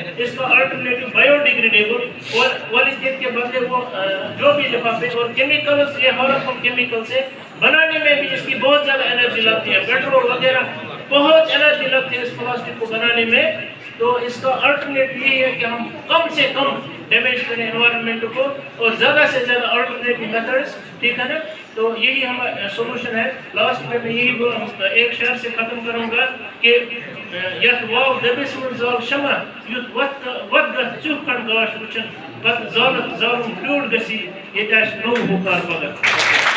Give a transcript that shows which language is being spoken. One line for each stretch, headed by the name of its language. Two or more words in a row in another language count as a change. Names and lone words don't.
Urdu: اس کا
English: alternative bio degradable
Urdu: اور والیڈیٹ کے بدلے وہ جو بھی لفافے اور کیمیکلز, یہ
English: harmful chemical
Urdu: سے بنانے میں بھی اس کی بہت زیادہ انرجی لگتی ہے, پیٹرول وغیرہ بہت انرجی لگتی ہے اس پلاسٹک کو بنانے میں. تو اس کا الٹرنیٹ یہی ہے کہ ہم کم سے کم ڈیمیج کریں انوائرمنٹ کو, اور زیادہ سے زیادہ
English: alternative methods.
Urdu: ٹھیک ہے نا. تو یہی ہمارا سولوشن ہے. لاسٹ میں یہی ایک شعر سے ختم کروں گا کہ
Kashmiri: یت واو دبس من زال شمع یت وقت چوکن گاش وچن پت زالت زالم پیوڑ گسی یہ نو ہوکار پگہ.